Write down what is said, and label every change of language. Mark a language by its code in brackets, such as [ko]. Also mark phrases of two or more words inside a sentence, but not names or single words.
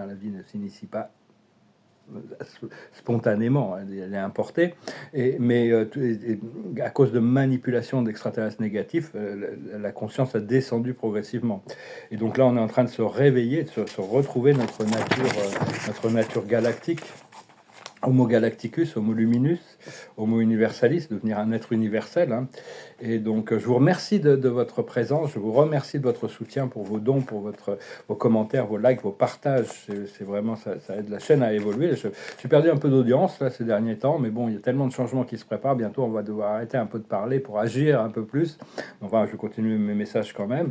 [fr] La vie ne s'initie pas spontanément, elle est importée, mais à cause de manipulation d'extraterrestres négatifs, conscience a descendu progressivement. Et donc là, on est en train de se réveiller, de se retrouver notre nature galactique. Homo galacticus, Homo luminus, Homo universalis, devenir un être universel, hein. Et donc, je vous remercie de votre présence, je vous remercie de votre soutien pour vos dons, pour vos commentaires, vos likes, vos partages. C'est vraiment, ça aide la chaîne à évoluer. J'ai perdu un peu d'audience là, ces derniers temps, mais bon, il y a tellement de changements qui se préparent. Bientôt, on va devoir arrêter un peu de parler pour agir un peu plus. Enfin, je vais continuer mes messages quand même.